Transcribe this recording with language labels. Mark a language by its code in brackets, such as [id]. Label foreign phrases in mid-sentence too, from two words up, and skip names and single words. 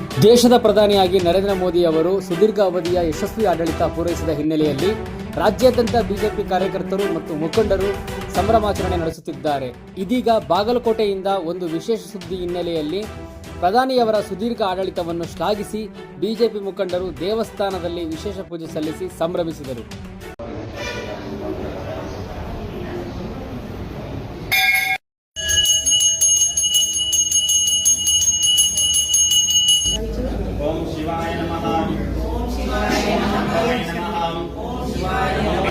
[kn] ದೇಶದ ಪ್ರಧಾನಿಯಾಗಿ ನರೇಂದ್ರ ಮೋದಿ ಅವರು ಸುದೀರ್ಘ ಅವಧಿಯ ಯಶಸ್ವಿ ಆಡಳಿತ ಪೂರೈಸಿದ ಹಿನ್ನೆಲೆಯಲ್ಲಿ ರಾಜ್ಯಾದ್ಯಂತ ಬಿಜೆಪಿ ಕಾರ್ಯಕರ್ತರು ಮತ್ತು ಮುಖಂಡರು ಸಂಭ್ರಮಾಚರಣೆ ನಡೆಸುತ್ತಿದ್ದಾರೆ. ಇದೀಗ ಬಾಗಲಕೋಟೆಯಿಂದ ಒಂದು ವಿಶೇಷ ಸುದ್ದಿ ಹಿನ್ನೆಲೆಯಲ್ಲಿ ಪ್ರಧಾನಿಯವರ ಸುದೀರ್ಘ ಆಡಳಿತವನ್ನು ಶ್ಲಾಘಿಸಿ ಬಿಜೆಪಿ ಮುಖಂಡರು ದೇವಸ್ಥಾನದಲ್ಲಿ ವಿಶೇಷ ಪೂಜೆ ಸಲ್ಲಿಸಿ ಸಂಭ್ರಮಿಸಿದರು. [sa] ओम शिवाय नमः। ओम शिवाय नमः। ओम शिवाय नमः।